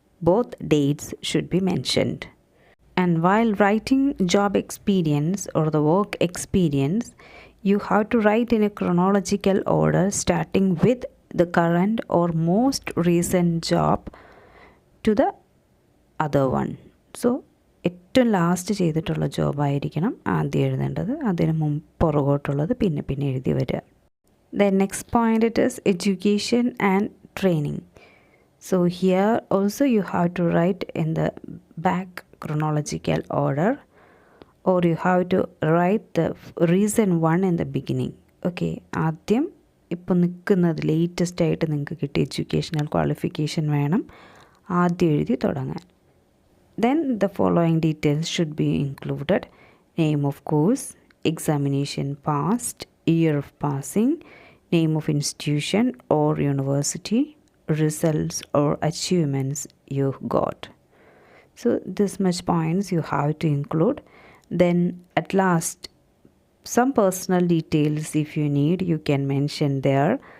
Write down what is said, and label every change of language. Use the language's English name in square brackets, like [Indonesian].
[English] Both dates should be mentioned. And while writing job experience or the work experience, you have to write in a chronological order, starting with the current or most recent job to the other one. [Malayalam] So ഏറ്റവും last ചെയ്തിട്ടുള്ള ജോബായിരിക്കണം ആദ്യം എഴുതേണ്ടത്, അതിന് പുറകോട്ടുള്ളത് പിന്നെ പിന്നെ എഴുതി വരിക. [English] The next point, it is education and training. So here also you have to write in the back chronological order, or you have to write the reason one in the beginning. [Malayalam] Okay, ആദ്യം ഇപ്പോൾ നിൽക്കുന്നത് latest ആയിട്ട് നിങ്ങൾക്ക് കിട്ടിയ educational qualification വേണം ആദ്യം എഴുതി തുടങ്ങാൻ. [English] Then the following details should be included: name of course, examination passed, year of passing, name of institution or university, results or achievements you got. So this much points you have to include. Then at last, some personal details if you need, you can mention there.